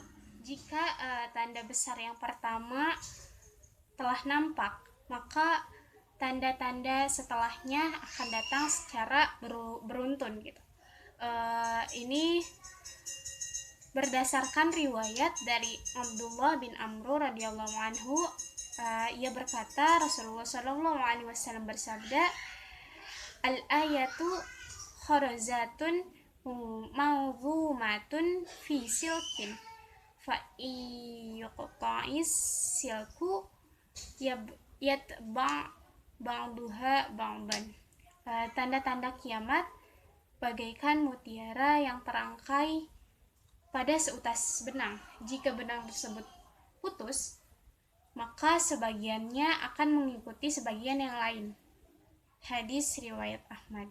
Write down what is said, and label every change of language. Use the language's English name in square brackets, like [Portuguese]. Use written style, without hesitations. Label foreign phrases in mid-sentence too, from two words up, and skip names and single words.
[Indonesian] Jika tanda besar yang pertama telah nampak, maka tanda-tanda setelahnya akan datang secara beruntun gitu. Ini berdasarkan riwayat dari Abdullah bin Amr [Arabic] رضي الله عنه. [Indonesian] Ia berkata, Rasulullah [Arabic] صلى الله عليه وسلم [Indonesian] bersabda, [Arabic] الآيات خرزات منظومات في سلك فيقطع السلك يتبع بعضها بعضا. [Indonesian] Tanda-tanda kiamat bagaikan mutiara yang terangkai pada seutas benang. Jika benang tersebut putus, maka sebagiannya akan mengikuti sebagian yang lain. Hadis riwayat Ahmad.